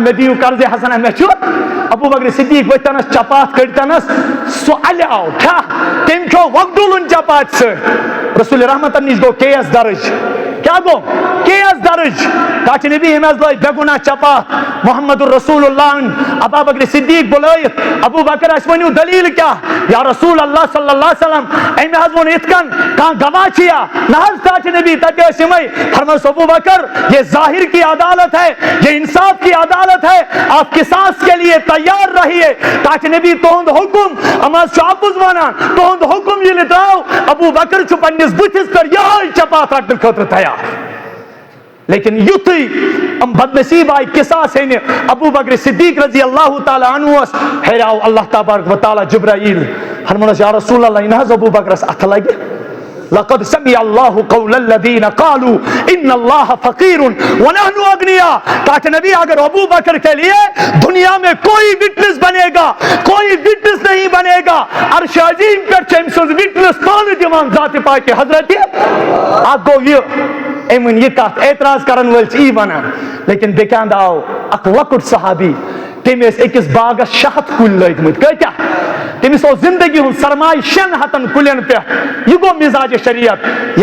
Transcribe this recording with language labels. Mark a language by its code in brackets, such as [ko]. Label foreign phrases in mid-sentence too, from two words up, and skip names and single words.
[ks] مےٚ دِیِو قرضے حسنا مےٚ چھُ ابوٗ بکر صدیق ؤتھتنس چپاتھ کٔڑتنس سُہ الیاو کیٛاہ تٔمۍ کھیوٚو وۄگڈُلُن چپاتھ سۭتۍ رسول رحمتن نِش گوٚو کیس درٕج کیٛاہ گوٚو کیس درٕج کاچ نبی أمۍ حظ لٲج بے گُناہ چپاتھ [ar] محمد الرسول اللہ [ks] ابا بکر صدیق بُلٲیِتھ ابوٗ بکر اَسہِ ؤنِو دلیٖل کیٛاہ [ar] یا رسول اللہ صلی اللہ علیہ وسلم [ks] أمۍ حظ ووٚن یِتھ کٔنۍ کانٛہہ گواہ چھِیا نہ حظ کاچ نبی تتہِ ٲسۍ یِمے فرمووُس ابوٗ بکر [ur] یہ ظاہر کی عدالت ہے یہ انصاف کی عدالت ہے آپ قصاص کے لیے تیار رہیے [ks] کاچ نبی تُہُنٛد حُکُم یِم حظ چھُ اَپُز ونان تُہُنٛد حُکُم ییٚلہِ درٛاو ابوٗ بکر چھُ پننِس بٕتھِس پٮ۪ٹھ یِہوٚے چپاتھ رٹنہٕ خٲطرٕ تیار لیکن یُتھُے یِم بدنصیٖب آیہِ قصاص ہینہِ ابوٗ بکر صدیق [ar] رضی اللہ تعالیٰ [ks] عنہس ہیراو [ar] اللہ تبارک و تعالیٰ [ks] جبرائیل فرمونس [ar] یا رسول اللہ [ks] یہِ نہ حظ ابوٗ بکرس اتھٕ لگہِ [ar] لقد سمع الله قول الذين قالوا ان الله فقير ونحن اغنياء [ks] کاچ نبی [ur] اگر ابو بکر کے لیے دنیا میں کوئی وٹنس بنے گا کوئی وٹنس نہیں بنے گا [ks] عرش عظیم پہ أمۍ سٕنٛز وٹنس پانہٕ دِوان ذات پاک حضرت اکھ گوٚو یہِ أمۍ ووٚن یہِ کتھ اعتراض کرن وٲلۍ چھِ یی ونان لیکن بیٚکہِ اندٕ آو اکھ لۄکُٹ صحابی تمس أکس باغس 600 کُلۍ لٲگمٕتۍ کۭتیاہ تمس اوس زندگی ہُنٛد سرمایہ 600 کُلٮ۪ن پٮ۪ٹھ یہ گوٚو مزاج شریعت یہ